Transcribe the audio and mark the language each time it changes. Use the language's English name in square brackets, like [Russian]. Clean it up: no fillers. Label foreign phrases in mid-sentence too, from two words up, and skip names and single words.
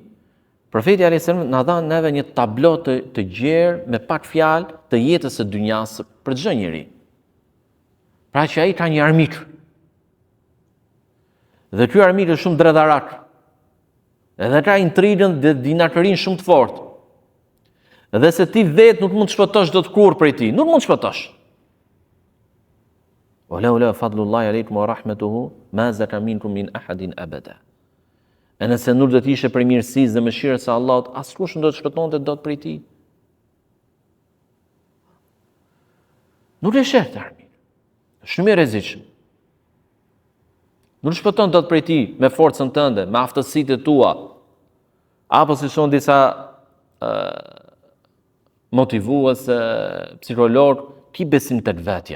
[Albanian] Profeti [Arabic] عليه السلام [Albanian] na dha neve një tablo të gjerë me pak fjalë të jetës së dynjas për çdo njeri. Pra që ai ka një armik. Dhe ky armik është shumë dredharak. Edhe ka intrigën dhe dinakërinë shumë të fortë. Dhe se ti vetë nuk mund të shpëtosh dot kurrë prej tij, nuk mund të shpëtosh. [Arabic] ولا فضل الله عليكم ورحمته ما زكى منكم من أحد أبدا. [Albanian] E nëse nuk do të ishe për mirësisë dhe mëshirës së Allahut, askush nuk do të shpëtonte dot prej tij. Nuk e sheh të armin. Është shumë i rrezikshëm. Nuk shpëton dot prej tij me forcën tënde, me aftësitë tua, apo si thon disa motivues, psikolog, ki besim tek vetja.